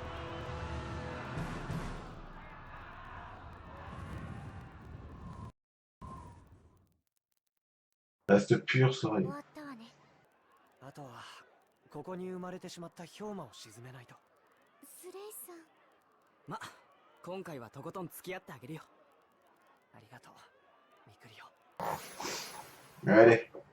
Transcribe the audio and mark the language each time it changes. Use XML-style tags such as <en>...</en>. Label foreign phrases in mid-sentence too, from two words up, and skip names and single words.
<fr>Reste pur, ça aurait...</fr> <ja>終わったわねあとはここに生まれてしまった氷魔を沈めないとスレイさんま今回はとことん付き合ってあげるよありがとうミクリオ</ja> <fr>Allez.</fr>